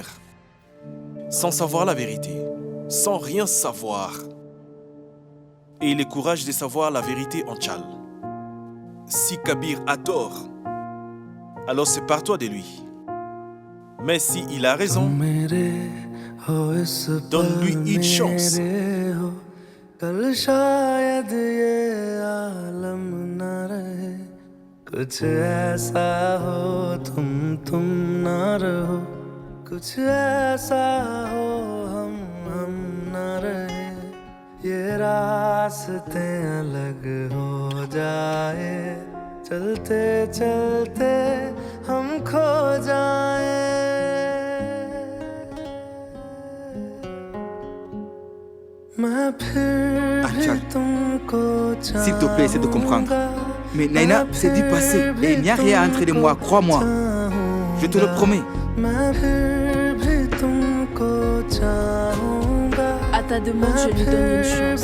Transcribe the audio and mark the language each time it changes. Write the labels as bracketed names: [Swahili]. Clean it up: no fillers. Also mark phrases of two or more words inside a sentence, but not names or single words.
[French] Sans savoir la vérité, sans rien savoir. Et le courage de savoir la vérité en Tchal. Si Kabir a tort, alors sépare-toi de lui. Mais si il a raison, donne-lui une chance. [Hindi] कुछ ऐसा हो तुम ना रहो कुछ ऐसा हो हम ना रहे ये रास्ते अलग हो जाए चलते चलते हम खो जाए मैं फिर भी तुमको [French] S'il te plaît, essaie de comprendre. Mais Naina, c'est du passé et il n'y a rien entre les moi, crois-moi. Je te le promets. À ta demande, je lui donne une chance.